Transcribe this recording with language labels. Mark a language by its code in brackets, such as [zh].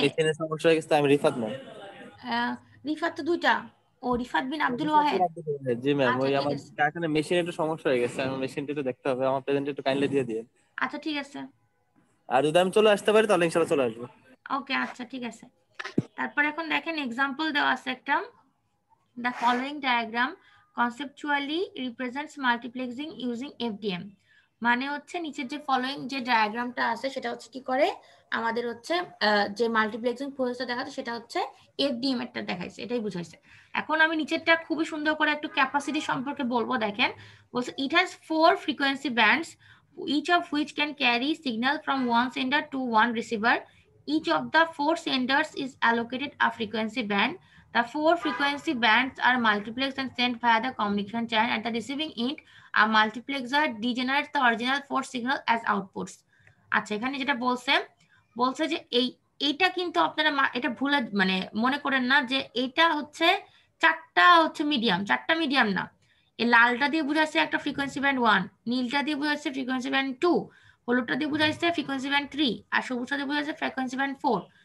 [bn] মেশিনের সমস্যা হয়ে গেছে, আমি রিফাত ম্যাম। রিফাত তো 2টা, ও রিফাত বিন আব্দুল ওয়াহেদ। জি ম্যাম, আচ্ছা ওই ঠিক আমার আছে, কারখানে মেশিনে একটু সমস্যা হয়ে গেছে, আমার মেশিনটা একটু দেখতে হবে, আমার প্রেজেন্ট একটু কাইন্ডলি দিয়ে দিন। আচ্ছা ঠিক আছে, আর যদি আমি চলে আসতে পারি তাহলে ইনশাআল্লাহ চলে আসবো। ওকে আচ্ছা ঠিক আছে। তারপর এখন দেখেন এক্সাম্পল দেওয়া আছে একটা, [en] the following diagram conceptually represents multiplexing using FDM। [bn] মানে হচ্ছে নিচের যে ফলোইং যে ডায়াগ্রামটা আছে সেটা হচ্ছে কি করে আমাদের হচ্ছে যে মাল্টিপ্লেক্সিং প্রসেসটা দেখাচ্ছে সেটা হচ্ছে FDM এরটা দেখাইছে, এটাই বুঝাইছে। এখন আমি নিচেরটা খুবই সুন্দর করে একটু ক্যাপাসিটি সম্পর্কে বলবো, দেখেন বলছে [en] it has 4 frequency bands each of which can carry signal from one sender to one receiver. Each of the 4 senders is allocated a frequency band. The 4 frequency bands are multiplexed and sent via the communication channel. At the receiving end, a multiplexer degenerates the original 4 signal as outputs. [bn] আচ্ছা এখানে যেটা বলছে যে এইটা কিন্তু আপনারা এটা ভুলে মানে মনে করেন না যে এটা হচ্ছে চারটা মিডিয়াম না। এই লালটা দিয়ে বোঝাচ্ছে একটা ফ্রিকোয়েন্সি ব্যান্ড 1, নীলটা দিয়ে বোঝাচ্ছে ফ্রিকোয়েন্সি ব্যান্ড 2, হলুদটা দিয়ে বোঝাচ্ছে ফ্রিকোয়েন্সি ব্যান্ড 3, আর সবুজটা দিয়ে বোঝাচ্ছে ফ্রিকোয়েন্সি ব্যান্ড 4।